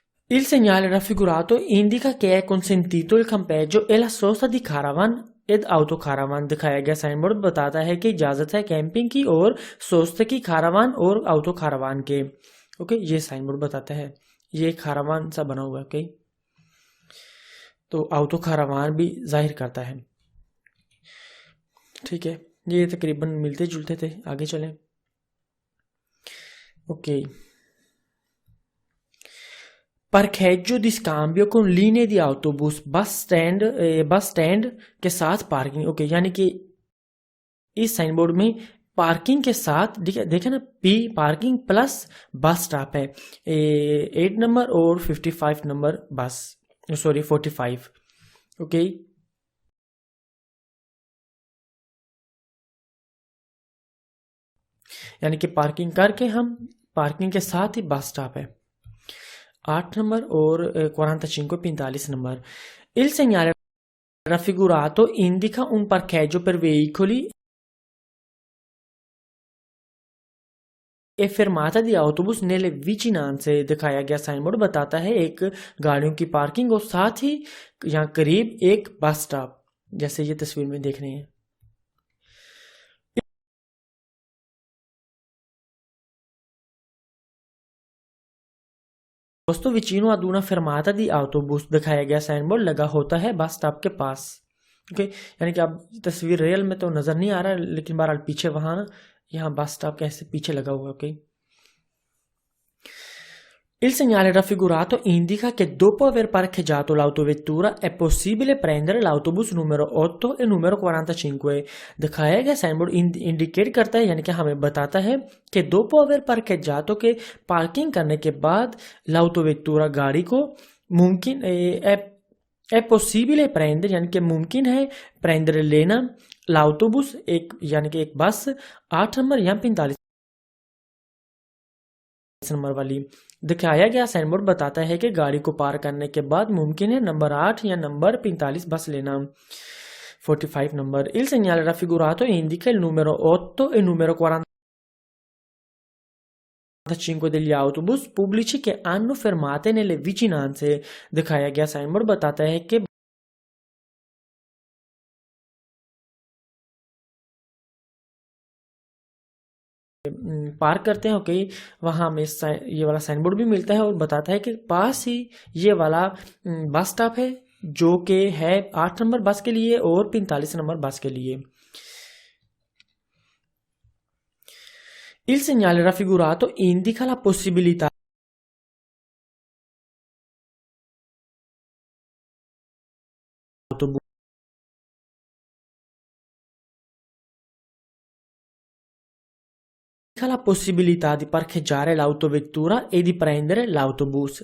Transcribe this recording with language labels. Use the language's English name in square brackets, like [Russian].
[Italian] Il segnale raffigurato indica che è consentito il campeggio e la sosta di caravan ed autocaravan। [Hindi] दिखाया गया sign board बताता है कि इजाजत है कैंपिंग की और सोस्ते की, खारावान और ऑटो खारावान के। ओके, ये साइन बोर्ड बताता है, ये खारावान सा बना हुआ है। ओके, तो ऑटो खारावान भी जाहिर करता है। ठीक है, ये तकरीबन मिलते जुलते थे, आगे चलें। Okay, [Italian] parcheggio di scambio con linee di autobus, [Hindi] bus stand के साथ पार्किंग। ओके, यानी कि इस साइन बोर्ड में पार्किंग के साथ देखे ना, P parking plus bus stop है, 8 नंबर और 55 नंबर बस, सॉरी 45। ओके, यानी कि पार्किंग करके हम पार्किंग के साथ ही बस स्टॉप है, 8 नंबर और 45 number. [Italian] Il segnale raffigurato indica un parcheggio per veicoli e fermata di autobus nelle vicinanze। [Hindi] दिखाया गया साइन बोर्ड बताता है एक गाड़ियों की पार्किंग और साथ ही यहाँ करीब एक बस स्टॉप, जैसे ये तस्वीर में देख रहे हैं। दोस्तों, [Italian] vicino ad una fermata di autobus [Hindi] दिखाया गया साइन बोर्ड लगा होता है बस स्टॉप के पास। ओके, यानी कि अब तस्वीर रियल में तो नजर नहीं आ रहा है, लेकिन बहरहाल पीछे वहां ना, यहाँ बस स्टॉप कैसे पीछे लगा हुआ है। [Italian] ओके, il segnale raffigurato indica che dopo aver parcheggiato l'autovettura è possibile prendere l'autobus numero 8 e numero 45। [Hindi] दिखाया गया साइन बोर्ड इंडिकेट करता है यानी कि हमें बताता है कि [Italian] dopo aver parcheggiato [Hindi] के पार्किंग करने के बाद [Italian] l'autovettura [Hindi] गाड़ी को मुमकिन [Italian] è possibile prendere [Hindi] यानी कि मुमकिन है [Italian] prendere [Hindi] लेना [Italian] l'autobus [Hindi] एक यानी कि एक बस 8 नंबर या 45 नंबर वाली। दिखाया गया साइन बोर्ड बताता है कि गाड़ी को पार करने के बाद मुमकिन है नंबर 8 या नंबर 45 बस लेना, 45 number. [Italian] Il segnale raffigurato indica il numero 8 e il numero 45 degli autobus pubblici che hanno fermate nelle vicinanze। [Hindi] दिखाया गया साइन बोर्ड बताता है कि पार्क करते हैं। ओके, वहां हमें ये वाला साइन बोर्ड भी मिलता है और बताता है कि पास ही ये वाला बस स्टॉप है जो कि है 8 नंबर बस के लिए और 45 नंबर बस के लिए। [Italian] Il segnale raffigurato indica la possibilità la possibilità di parcheggiare l'autovettura e di prendere l'autobus।